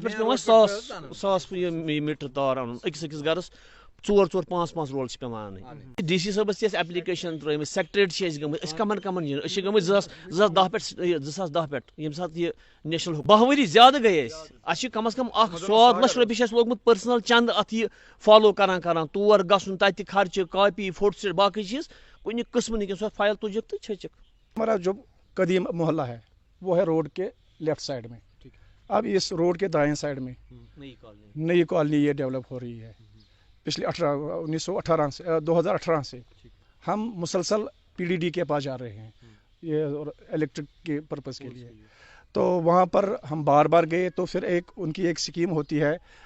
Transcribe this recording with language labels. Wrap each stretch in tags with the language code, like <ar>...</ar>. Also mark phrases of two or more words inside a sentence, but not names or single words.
<ks>پٮ۪ٹھ چھِ پیٚوان 100 میٖٹر تار اَنُن أکِس گرس 4-4-5 رول چھِ پیٚوان اَنٕنۍ DC صٲبس تہِ اَسہِ ایپلِکیشن ترٲومٕژ سیکٹریٹ چھِ أسۍ گٔمٕتۍ أسۍ کمن یِن أسۍ چھِ گٔمٕتۍ 2010 پٮ۪ٹھ ییٚمہِ ساتہٕ یہِ نیشنل 12 ؤری زیادٕ گٔے اَسہِ چھِ کم از کم 100 لچھ رۄپیہِ چھِ اَسہِ لوگمُت پٔرسنل چند اَتھ یہِ فالو کران تور گژھُن تَتہِ خرچہٕ</ks> <en>copy photo stat</en> <ks>باقٕے چیٖز کُنہِ قٕسمہٕ نہٕ کینٛہہ سۄ فایل تُجِکھ تہٕ چھٔچِکھ</ks> <ur>ہمارا جو قدیم محلہ ہے وہ ہے روڈ کے</ur> <en>left side</en> <ur>میں اب اس روڈ کے دائیں سائڈ میں نئی کالونی یہ ڈیولپ ہو رہی ہے پچھلے 2018 سے ہم مسلسل PDD کے پاس جا رہے ہیں یہ الیکٹرک کے پرپز کے لیے تو وہاں پر ہم بار بار گئے تو پھر ان کی ایک اسکیم ہوتی ہے</ur>